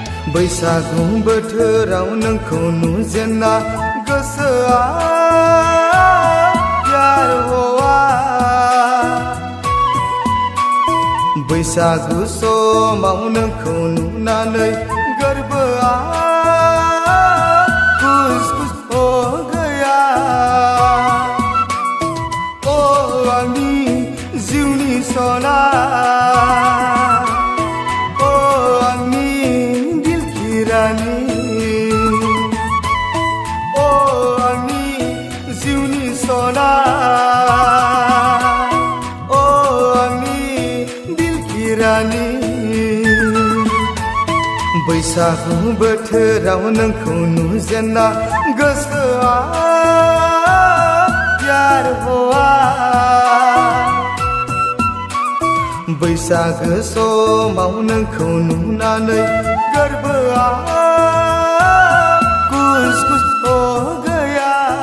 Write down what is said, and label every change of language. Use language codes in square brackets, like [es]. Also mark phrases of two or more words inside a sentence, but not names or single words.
[brx] बैसागु बोथोराव नोंखौ नुजेनना गोसोआ [hi] प्यार हवा [brx] बैसागु समाव नोंखौ नुनानै गोरबोआ [hi] खुस खुस हो गया [brx] ओ आंनि जिउनि सना ओ आंनि जिउनि सना ओ आंनि दिलखि रानी बैसागु बोथोराव नोंखौ नुजेनना गोसोआ [hi] प्यार हवा [brx] बैसागु समाव नोंखौ नुनानै गोरबोआ [hi] खुस खुस हो गया